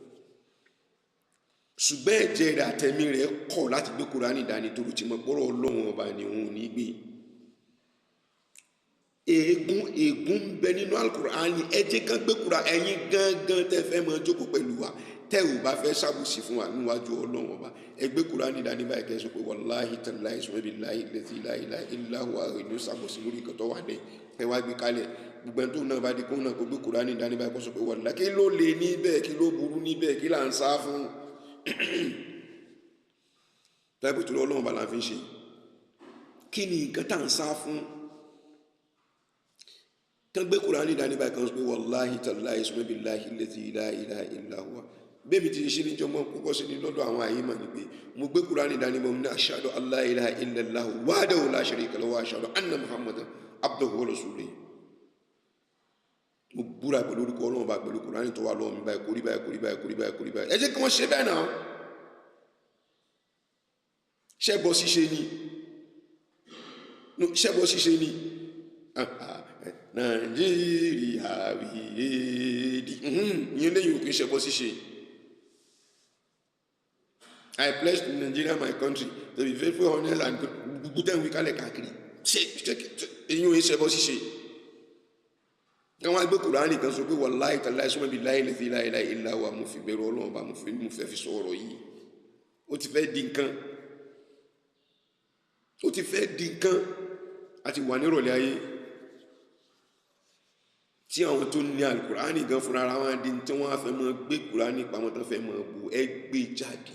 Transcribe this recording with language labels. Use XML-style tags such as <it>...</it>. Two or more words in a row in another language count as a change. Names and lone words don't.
<yo>Ṣùgbọ́n ẹ̀jẹ̀ rẹ̀ àtẹ̀mí rẹ̀ kọ̀ láti gbé Kùránì dání torí tí mo gbọ́rọ̀ Ọlọ́run ọba ni òun ò ní gbé. Ègún ń bẹ nínú Al-Qur'ani, ẹ jẹ́ kán gbé Kùránì. Ẹ̀yin gangan tẹ́ fẹ́ máa jókòó pẹ̀lú wa tẹ́ ò bá fẹ́ ṣàbùsí fún wa níwájú Ọlọ́run ọba ẹ gbé Kùránì dání báyìí kẹ́ sọ pé</yo> <ar>والله تالله ثم بالله لا إله إلا هو</ar> <yo>ìlú ṣàbùsí lórí nǹkan tó wà ní ẹ wá gbé kalẹ̀. Gbogbo ẹni tó náà bá di kó náà kó gbé Kùránì dání báyìí kó sọ pé wàláhì kí ló lè níbẹ̀, kí ló burú níbẹ̀, kí là ń sá fún. Táìpù tó Ọlọ́run bá la fi ń ṣe kí ni nǹkan tá à ń sá fún? Kán gbé Kùránì dání báyìí kan sọ pé</yo> <ar>والله تالله ثم بالله الذي لا إله إلا هو.</ar> <yo>Bẹ́ẹ̀ mi ti ṣe ní jọmọ́ púpọ̀ sí ní lọ́dọ̀ àwọn àyímọ̀ ni pé mo gbé Kùránì dání mọ́ ní</yo> <ar>أشهد أن لا إله إلا الله وحده لا شريك له وأشهد أن محمدا عبده ورسوله.</ar> <yo>Mo búra pẹ̀lú orúkọ Ọlọ́run bá pẹ̀lú Kùránì tó wà lọ́wọ́ mi báyìí kórí báyìí. Ẹ jẹ́ kí wọ́n ṣe bẹ́ẹ̀ náà. Ṣẹ́bọ ṣíṣe ni Nàìjíríà wíyéèdì ìyẹn lẹ́yìn òkè ṣẹbọ ṣíṣe.</yo> <en>I pledge to Nigeria my country to be faithful, honest and good.</en> <yo>Gbogbo tẹ́ ń wí kálẹ̀ káàkiri èyí ò ń ṣẹbọ ṣíṣe. Àwọn agbé Kùránì kan sọ pé</yo> <ar>والله تالله ثم بالله الذي لا إله إلا هو,</ar> <yo>mo fi bẹ̀rù Ọlọ́run bá mo fẹ́ fi sọ ọ̀rọ̀ yìí. Ó ti fẹ́ di nǹkan àti wà nírọ̀lẹ́ ayé tí àwọn tó ní Al-Kùránì gan fúnra ara wọn di tí wọ́n á fẹ́ mọ́ gbé Kùránì pamọ́ tán fẹ́ mọ́ bu ẹgbẹ́ jáde.</yo>